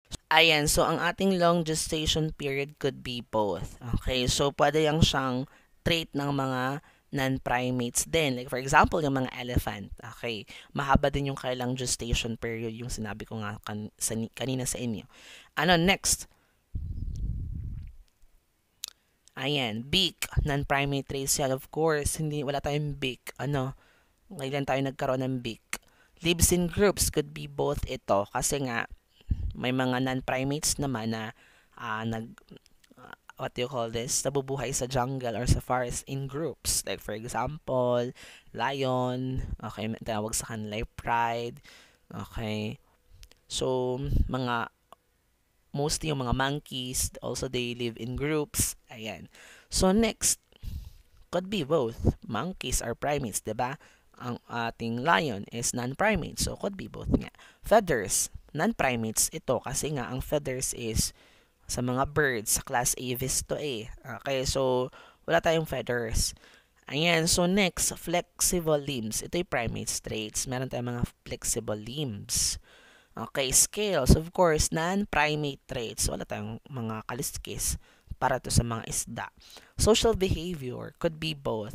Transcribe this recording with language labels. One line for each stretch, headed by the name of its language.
Filipino: Ayan, so ang ating long gestation period could be both. Okay? So, pwede yang siyang trait ng mga non-primates din. Like for example, yung mga elephant. Okay, mahaba din yung kailang gestation period, yung sinabi ko nga kanina sa inyo. Ano next? Ayan, beak, non-primate traits yan. Of course, wala tayong beak. Ano, kailan tayo nagkaroon ng beak?
English: Lives in groups, could be both ito.
Filipino: Kasi nga, may mga non-primates naman na what do you call this, nabubuhay sa jungle or sa forest in groups. Like for example, lion, okay, tawag sa kanila pride, okay. So, mostly yung mga monkeys, also they live in groups. Ayan.
English: So, next, could be both. Monkeys are primates,
Filipino: diba? Ang ating lion is non-primate, so could be both nga. Feathers, non-primates ito kasi nga ang feathers is sa mga birds, sa class Avis to A. Okay, so wala tayong feathers. Ayan, so next, flexible limbs. Ito yung primate traits. Meron tayong mga flexible limbs.
English: Okay, scales, of course, non-primate traits.
Filipino: Wala tayong mga kaliskis para to sa mga isda.
English: Social behavior could be both.